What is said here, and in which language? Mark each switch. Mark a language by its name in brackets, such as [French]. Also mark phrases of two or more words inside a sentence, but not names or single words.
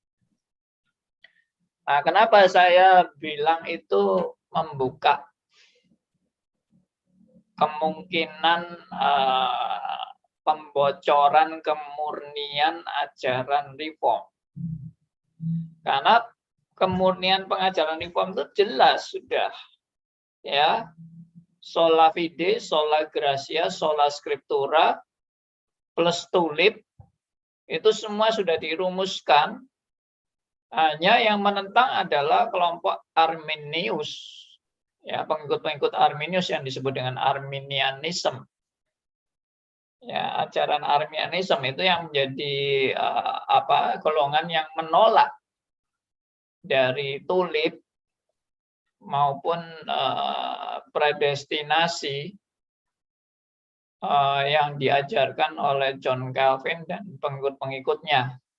[Indonesian] Nah, kenapa saya bilang itu membuka kemungkinan pembocoran kemurnian ajaran reform? Karena kemurnian pengajaran reform itu jelas sudah, ya, [Latin] sola fide, sola gratia, sola scriptura, [Indonesian] plus tulip, itu semua sudah dirumuskan. Hanya yang menentang adalah kelompok Arminius, ya, pengikut-pengikut Arminius yang disebut dengan Arminianism. Ya, ajaran Arminianism itu yang menjadi golongan yang menolak dari tulip maupun predestinasi yang diajarkan oleh John Calvin dan pengikut-pengikutnya.